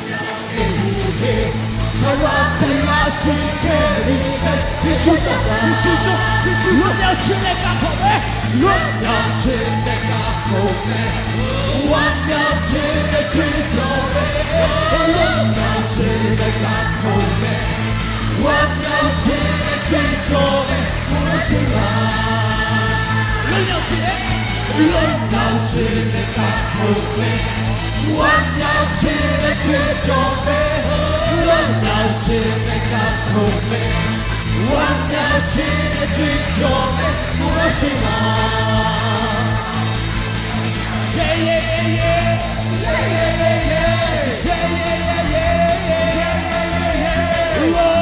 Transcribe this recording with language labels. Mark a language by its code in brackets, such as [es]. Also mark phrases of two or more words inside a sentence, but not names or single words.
[my] ထာဝရတရားရှိခဲ့ပြီးယေရှုတော်ယေရှုလွတ်ပြောက်ခြင်းနဲ့ကခေါ်မယ်လွတ်ပြောက်ခြင်းနဲ့ကခေါ်မယ်ဝမ်းမြောက်ခြင်းနဲ့ကြွေးကြော်မယ်လွတ်မြောက်ခြင်းနဲ့ကခေါ်မယ်ဝမ်းမြောက်ခြင်းနဲ့ကြွေးကြော်မယ်ဘုရားရှင်ကလွတ်မြောက်ခြင်း နဲ့ကခေါ်မယ်ဝမ်းမြောက်ခြင်းနဲ့ကြွေးကြော်မယ်လွတ်မြောက်ခြင်းနဲ့ကခေါ်မယ်ဝမ်းမြောက်ခြင်းနဲ့ကြွေးကြော်မယ်ဘုရားရှင်က [en] Yeah yeah yeah yeah yeah yeah yeah yeah yeah yeah